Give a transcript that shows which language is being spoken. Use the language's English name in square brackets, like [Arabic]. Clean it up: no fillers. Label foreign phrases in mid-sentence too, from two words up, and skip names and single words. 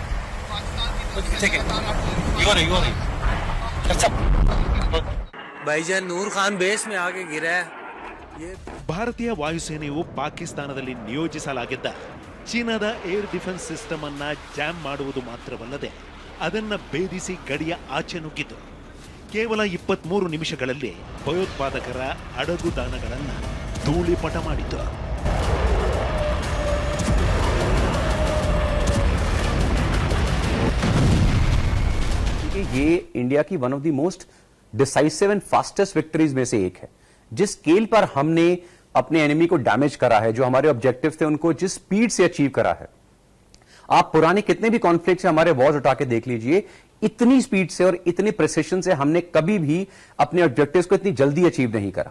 [Kannada] ಭಾರತೀಯ ವಾಯುಸೇನೆಯು ಪಾಕಿಸ್ತಾನದಲ್ಲಿ ನಿಯೋಜಿಸಲಾಗಿದ್ದ ಚೀನಾದ [English] air defense system [Kannada] ಅನ್ನ ಜಾಮ್ ಮಾಡುವುದು ಮಾತ್ರವಲ್ಲದೆ ಅದನ್ನ ಭೇದಿಸಿ ಗಡಿಯ ಆಚೆ ನುಗ್ಗಿತು. ಕೇವಲ 23 ನಿಮಿಷಗಳಲ್ಲಿ ಭಯೋತ್ಪಾದಕರ ಅಡಗುದಾಣಗಳನ್ನು ಧೂಳಿಪಟ ಮಾಡಿತು. [Hindi] ये इंडिया की [English] one of the most decisive and fastest victories [Hindi] में से एक है. जिस स्केल पर हमने अपने एनिमी को डैमेज करा है, जो हमारे ऑब्जेक्टिव थे उनको जिस स्पीड से अचीव करा है, आप पुराने कितने भी कॉन्फ्लिक्ट से हमारे वॉर्स उठा के देख लीजिए, इतनी स्पीड से और इतने प्रिसिशन से हमने कभी भी अपने ऑब्जेक्टिव्स को इतनी जल्दी अचीव नहीं करा.